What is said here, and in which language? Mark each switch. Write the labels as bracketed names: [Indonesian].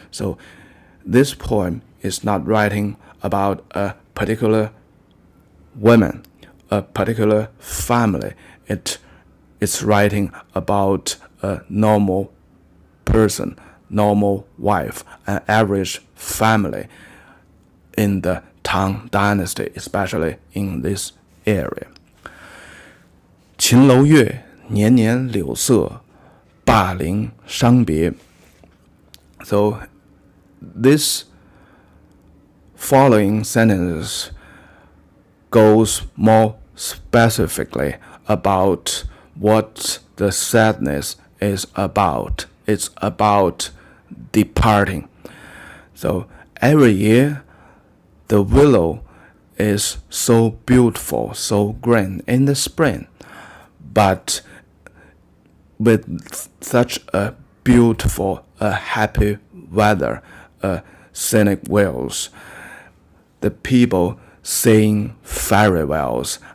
[English] So this poem is not writing about a particular woman, a particular family. It's writing about a normal person, normal wife, an average family in the Tang Dynasty, especially in this area. [Chinese] 秦楼月，年年柳色，灞陵伤别. [English] So this following sentences goes more specifically about what the sadness is about. It's about departing. So every year, the willow is so beautiful, so green in the spring, but with such a beautiful, happy weather, scenic views, the people sing farewells